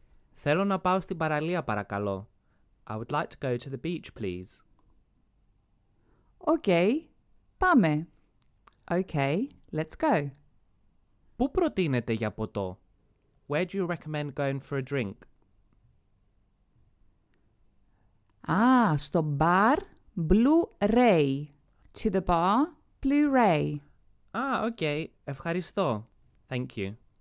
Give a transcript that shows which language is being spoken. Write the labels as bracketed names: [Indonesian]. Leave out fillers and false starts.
[Greek] Θέλω να πάω στην παραλία, παρακαλώ. [English] I would like to go to the beach, please. Okay. [Greek] Πάμε. [English] Okay, let's go. [Greek] Πού προτείνετε για ποτό? [English] Where do you recommend going for a drink? [Greek] Στο bar Blu-ray. [English] To the bar Blu-ray. Okay. [Greek] Ευχαριστώ. [English] Thank you.